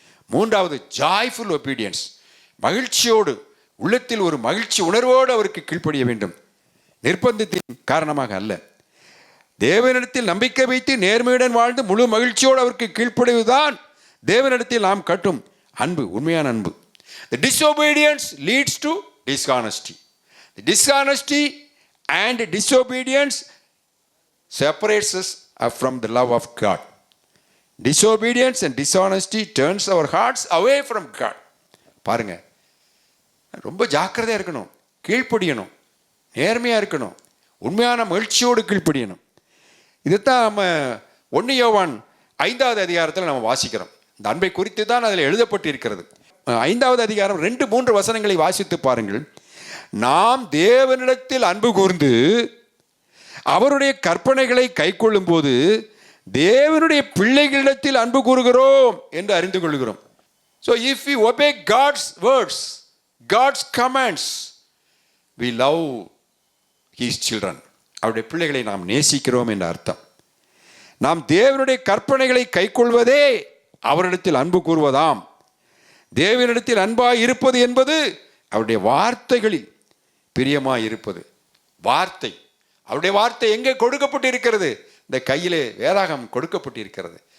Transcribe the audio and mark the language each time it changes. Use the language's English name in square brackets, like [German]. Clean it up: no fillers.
[Tamil] 3வது joyful obedience, மகிழ்ச்சியோடு, உள்ளத்தில் ஒரு மகிழ்ச்சி உணர்வோடு அவருக்கு கீழ்ப்படிய வேண்டும், நிர்பந்தத்தின் காரணமாக அல்ல. தேவனிடத்தில் நம்பிக்கை வைத்து நேர்மையுடன் வாழ்ந்து முழு மகிழ்ச்சியோடு அவருக்கு கீழ்ப்படிவதுதான் தேவனிடத்தில் நாம் கட்டும் அன்பு, உண்மையான அன்பு. [English] The disobedience leads to dishonesty. The dishonesty and disobedience separates us from the love of God. Disobedience and dishonesty turns our hearts away from God. [Tamil] பாருங்க, ரொம்ப ஜாக்கிரதையாக இருக்கணும், கீழ்ப்படியணும், நேர்மையாக இருக்கணும், உண்மையான மகிழ்ச்சியோடு கீழ்ப்படியணும். இதுதான் நம்ம 1 யோவான் 5வது அதிகாரத்தில் நம்ம வாசிக்கிறோம். இந்த அன்பை குறித்து தான் அதில் எழுதப்பட்டு இருக்கிறது. 5வது அதிகாரம் 2-3 வசனங்களை வாசித்து பாருங்கள். நாம் தேவனிடத்தில் அன்பு கூர்ந்து அவருடைய கற்பனைகளை கைக்கொள்ளும் போது தேவனுடைய பிள்ளைகளிடத்தில் அன்பு கூறுகிறோம் என்று அறிந்து கொள்கிறோம். [English] So if we obey God's words, God's commands, we love his children. [Tamil] அவருடைய பிள்ளைகளை நாம் நேசிக்கிறோம் என்ற அர்த்தம். நாம் தேவனுடைய கற்பனைகளை கைக்கொள்வதே அவரிடத்தில் அன்பு கூறுவதாம். தேவனிடத்தில் அன்பாய் இருப்பது என்பது அவருடைய வார்த்தைகளில் பிரியமாய் இருப்பது. வார்த்தை, அவருடைய வார்த்தை எங்கே கொடுக்கப்பட்டு இருக்கிறது? இந்த கையிலே வேதாகம் கொடுக்கப்பட்டு இருக்கிறது.